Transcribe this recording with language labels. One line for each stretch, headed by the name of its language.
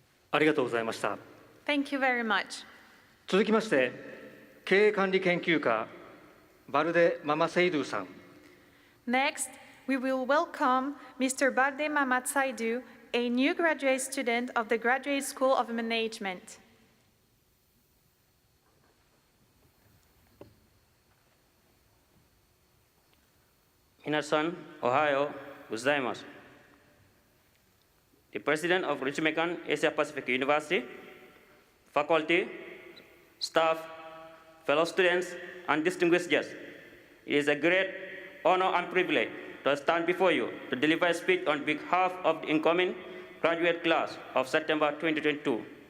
Japanese: ありがとうございました。
English: Thank you very much.
Japanese: 続きまして、経営管理研究科バルデ・ママセイドゥさん。
English: Next, we will welcome Mr. Balde Mamatsaidu, a new graduate student of the Graduate School of Management.
Japanese: 皆さん、おはようございます。
English: The President of Ritsumeikan Asia Pacific University, faculty, staff, fellow students, and distinguished guests, it is a great honor and privilege to stand before you to deliver a speech on behalf of the incoming graduate class of September 2022.